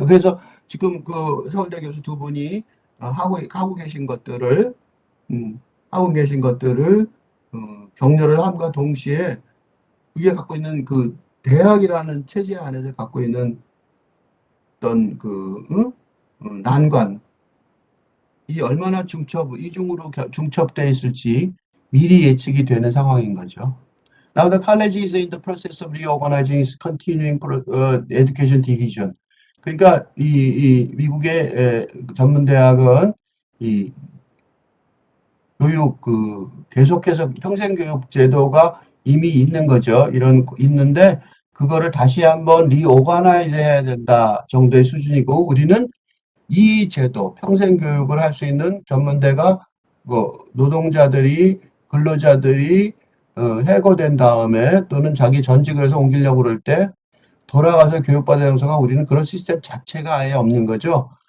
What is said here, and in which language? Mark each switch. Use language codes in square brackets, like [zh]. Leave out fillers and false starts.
[ko] 그래서 지금 그 서울대 교수 두 분이 하고 계신 것들을 하고 계신 것들을 격려를 함과 동시에 그게 갖고 있는 그 대학이라는 체제 안에서 갖고 있는 어떤 난관, 이 얼마나 이중으로 중첩되어 있을지 미리 예측이 되는 상황인 거죠. [en] Now the college is in the process of reorganizing its continuing education division. [ko] 그러니까 이 미국의 전문대학은 이 교육 계속해서 평생교육 제도가 이미 있는 거죠. 있는데 그거를 다시 한번 리오가나이즈 해야 된다 정도의 수준이고, 우리는 이 제도, 평생교육을 할 수 있는 전문대가 노동자들이, 근로자들이 해고된 다음에 또는 자기 전직을 해서 옮기려고 그럴 때 돌아가서 교육받아야 형사가 우리는 그런 시스템 자체가 아예 없는 거죠.